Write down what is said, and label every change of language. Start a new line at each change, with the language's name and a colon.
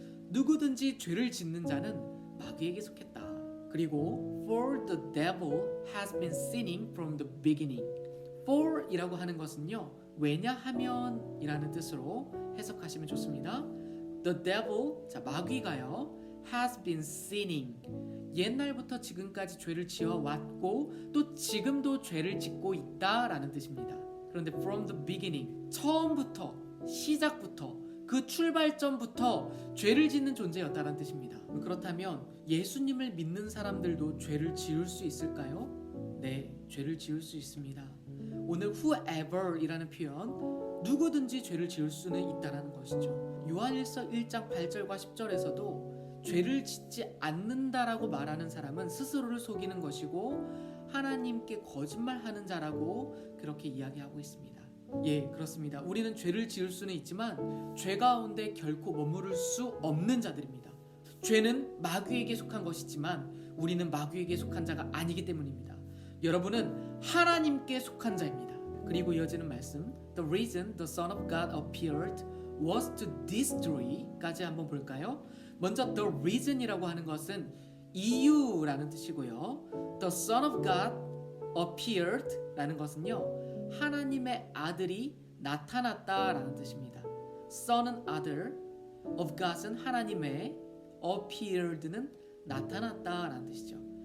Korean: 누구든지 죄를 짓는 자는 마귀에게 속했다. 그리고
English: for the devil has been sinning from the beginning.
Korean: for 이라고 하는 것은요, 왜냐하면 이라는 뜻으로 해석하시면 좋습니다.
English: The devil,
Korean: 자 마귀가요,
English: has been sinning.
Korean: 옛날부터 지금까지 죄를 지어왔고 또 지금도 죄를 짓고 있다라는 뜻입니다. 그런데
English: from the beginning,
Korean: 처음부터, 시작부터, 그 출발점부터 죄를 짓는 존재였다는 뜻입니다. 그렇다면 예수님을 믿는 사람들도 죄를 지을 수 있을까요? 네, 죄를 지을 수 있습니다. 오늘 whoever이라는 표현, 누구든지 죄를 지을 수는 있다는 것이죠. 요한일서 1장 8절과 10절에서도 죄를 짓지 않는다라고 말하는 사람은 스스로를 속이는 것이고 하나님께 거짓말하는 자라고 그렇게 이야기하고 있습니다. 예, 그렇습니다. 우리는 죄를 지을 수는 있지만 죄 가운데 결코 머무를 수 없는 자들입니다. 죄는 마귀에게 속한 것이지만 우리는 마귀에게 속한 자가 아니기 때문입니다. 여러분은 하나님께 속한 자입니다. 그리고 이어지는 말씀,
English: The reason the Son of God appeared was to destroy까지
Korean: 한번 볼까요? 먼저 the reason이라고 하는 것은 이유라는 뜻이고요.
English: The Son of God appeared
Korean: 라는 것은요, 하나님의 아들이 나타났다라는 뜻입니다. Son은 아들, of God은 하나님의, appeared는 나타났다라는 뜻이죠.